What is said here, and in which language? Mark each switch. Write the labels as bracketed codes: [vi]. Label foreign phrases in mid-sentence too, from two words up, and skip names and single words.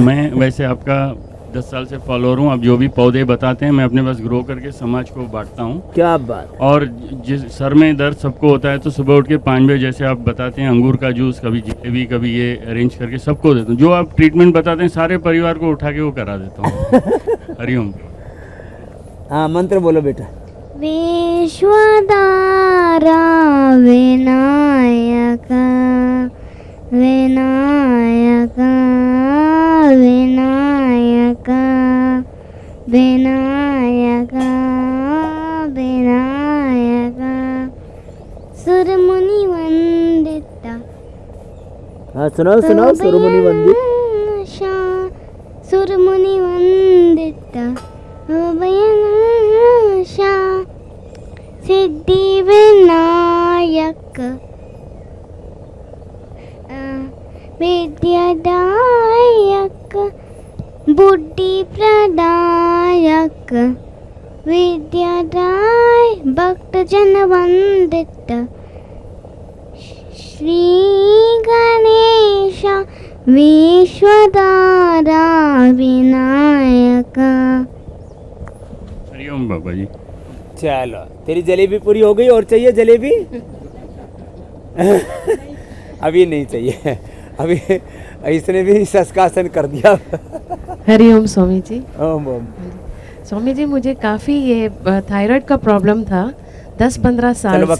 [hi] मैं वैसे आपका 10 साल से फॉलोअर हूँ। आप जो भी पौधे बताते हैं मैं अपने पास ग्रो करके समाज को बांटता हूँ। क्या बात। और जिस सर में दर्द सबको होता है तो सुबह उठ के 5 बजे जैसे आप बताते हैं अंगूर का जूस, कभी जिलेबी, कभी ये अरेंज करके सबको देता हूँ। जो आप ट्रीटमेंट बताते हैं सारे परिवार को उठा के वो करा देता हूँ। हरिओम। हाँ, मंत्र बोलो बेटा। [sa] विश्वदारा विनायक विनायक विनायक विनायक विनायक सुरमुनि वंदिता। [hi] हाँ सुनाओ सुनाओ। [sa] सुरमुनि वंदित, सुरमुनि वंदिता अभयनाशा सिद्धि विनायक विद्यादायक बुद्धि प्रदायक विद्यादाय भक्त जन वंदित श्री गणेश विश्वदारा विनायक। [hi] हरिओम बाबा जी। चलो तेरी जलेबी पूरी हो गई। और चाहिए जलेबी? अभी नहीं चाहिए, अभी इसने भी सस्कासन कर दिया। हरिओम स्वामी जी। ओम ओम। स्वामी जी, मुझे काफ़ी ये थायराइड का प्रॉब्लम था 10-15 साल से।